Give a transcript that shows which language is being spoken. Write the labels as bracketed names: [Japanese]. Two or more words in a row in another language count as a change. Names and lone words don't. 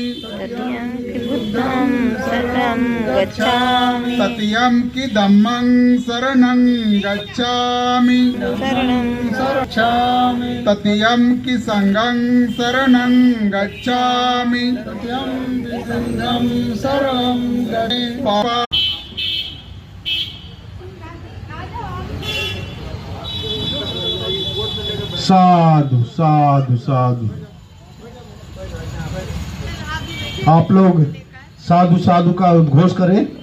[Pali] तृतीयं बुद्धं शरणं गच्छामि तृतीयं कि धम्मं शरणं गच्छामि शरणं गच्छामि तृतीयं कि संघं शरणं गच्छामि तृतीयं संघं शरणं गच्छामि [Hindi] पापा [Pali] साधु साधु साधु। [Hindi] आप लोग [Pali] साधु साधु [Hindi] का उद्घोष करें।